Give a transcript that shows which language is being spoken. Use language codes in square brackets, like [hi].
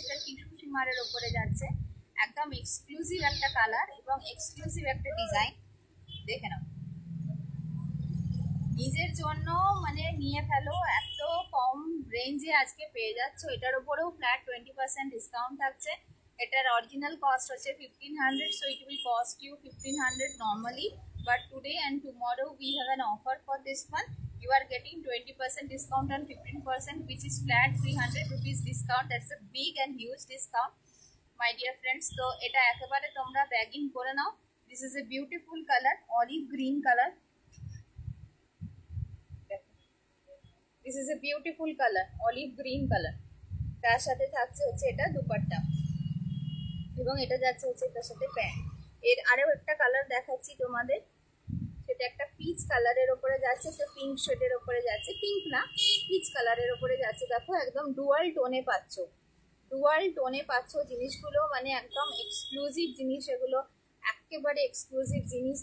[bn] এটা টিস্যু শিমারের উপরে যাচ্ছে, একদম এক্সক্লুসিভ একটা কালার এবং এক্সক্লুসিভ একটা ডিজাইন। দেখে নাও, নিজের জন্য মানে নিয়ে ফেলো, এত কম রেঞ্জে আজকে পেয়ে যাচ্ছ। এটার উপরেও ফ্ল্যাট 20% ডিসকাউন্ট থাকছে। এটার অরিজিনাল কস্ট হচ্ছে 1500, [en] so it will cost you 1500 normally, but today and tomorrow we have an offer for this one. You are getting 20% discount on 15%, which is flat 300 rupees discount. That's a big and huge discount, my dear friends. [bn] তো এটা একেবারে তোমরা bagging করে নাও। [en] This is a beautiful color, olive green color. This is a beautiful color, olive green color. [bn] তার সাথে থাকছে হচ্ছে এটা দুপাট্টা এবং এটা যাচ্ছে হচ্ছে তার সাথে প্যান্ট। এর আরও একটা কালার দেখাচ্ছি তোমাদের, সেটা একটা পিচ কালারের ওপরে যাচ্ছে, তো পিঙ্ক শেডের ওপরে যাচ্ছে, পিঙ্ক না পিচ কালারের ওপরে যাচ্ছে। দেখো একদম ডুয়াল টোনে পাচ্ছ, ডুয়াল টোনে পাচ্ছ জিনিসগুলো, মানে একদম এক্সক্লুসিভ জিনিস এগুলো, একেবারে এক্সক্লুসিভ জিনিস।